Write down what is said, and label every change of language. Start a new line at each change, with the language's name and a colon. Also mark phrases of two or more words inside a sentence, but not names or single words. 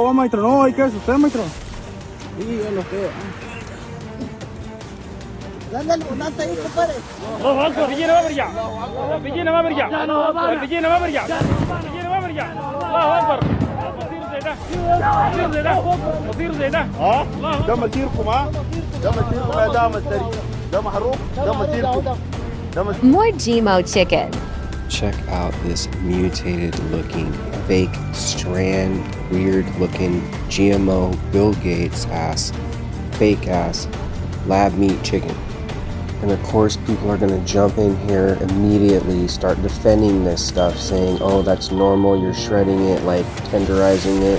Spanish: Agua, maestro, no, hay que ver usted, maestro. Sí, ya lo sé. Dale, bonanza ahí, compadre.
Arabic: الله أكبر بيجينا ما برجع بيجينا ما برجع بيجينا ما برجع بيجينا ما برجع الله أكبر مصير زي ده ده مسيركم ده مسيركم يا دعم السريع ده محروق ده مسيركم
English: More GMO chicken. Check out this mutated looking, fake strand, weird looking GMO Bill Gates ass, fake ass lab meat chicken. And of course people are gonna jump in here immediately, start defending this stuff, saying, oh, that's normal, you're shredding it, like tenderizing it.